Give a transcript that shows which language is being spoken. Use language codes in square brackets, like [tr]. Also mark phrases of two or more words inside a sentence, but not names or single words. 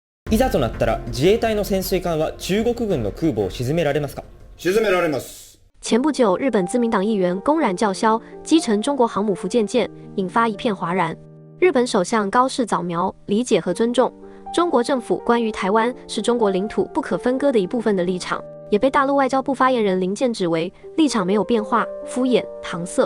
[ja] いざとなったら自衛隊の潜水艦は中国軍の空母を沈められますか？沈められます。 [zh] 前不久，日本自民党议员公然叫嚣击沉中国航母福建舰，引发一片哗然。日本首相高市早苗理解和尊重中国政府关于台湾是中国领土不可分割的一部分的立场，也被大陆外交部发言人林健指为立场没有变化、敷衍、搪塞。